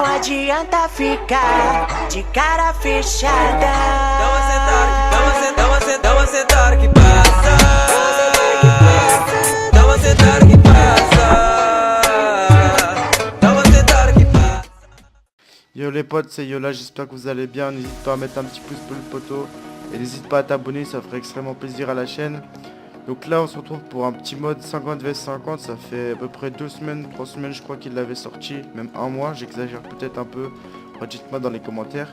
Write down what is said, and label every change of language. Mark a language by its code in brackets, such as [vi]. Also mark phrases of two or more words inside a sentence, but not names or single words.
[pt] adianta ficar de cara fechada. Dá uma sentada que passa. Dá uma sentada que passa. Dá uma sentada que passa. [fr] Yo les potes, c'est Yola, j'espère que vous allez bien. N'hésite pas à mettre un petit pouce bleu le poteau. Et n'hésite pas à t'abonner, ça ferait extrêmement plaisir à la chaîne. Donc là on se retrouve pour un petit mode 50 vs 50. Ça fait à peu près 2 semaines, 3 semaines je crois qu'il l'avait sorti. Même un mois, j'exagère peut-être un peu. Dites-moi dans les commentaires.